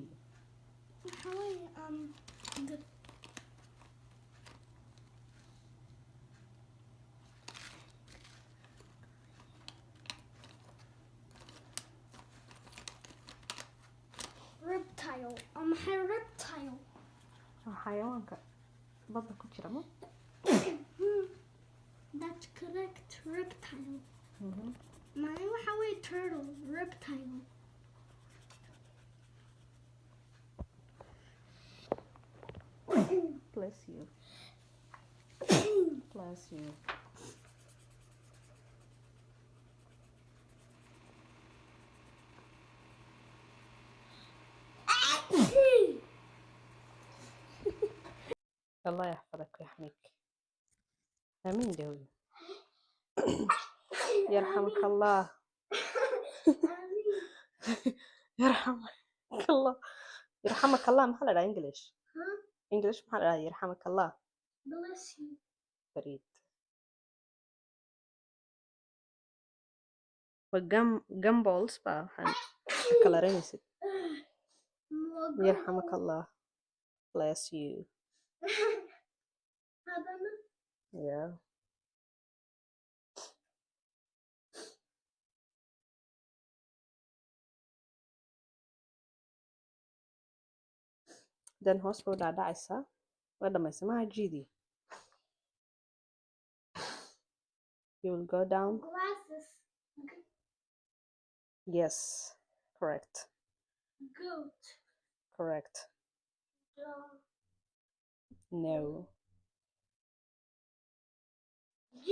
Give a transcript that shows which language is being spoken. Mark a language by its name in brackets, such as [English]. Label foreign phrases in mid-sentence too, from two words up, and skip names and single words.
[English] How the reptile. Her reptile. [Somali] Xayawaanka badda ku jira ma? [English] That's correct. Reptile. Mhm. [Somali] Mine waxa way turtle. Reptile. [English] Bless you. Bless you. [Arabic] الله يحفظك ويحميك. آمين داوي. يرحمك الله. يرحمك الله. يرحمك الله [Somali] maxaa la dhahaa English? English maxaa la dhahaa [Arabic] يرحمك الله? [English] Bless you. [Arabic] فريد. [Somali] Gumballs baa waxaan kalaranaysid. [Arabic] يرحمك الله. [English] Bless you. [Somali] Yeah. Then hoos buu dhaadhacaysaa. Waa dhamaysa maha G-dii. [English] You will go down. Glasses. Yes. Correct. Goat. Correct. Dog. No. G.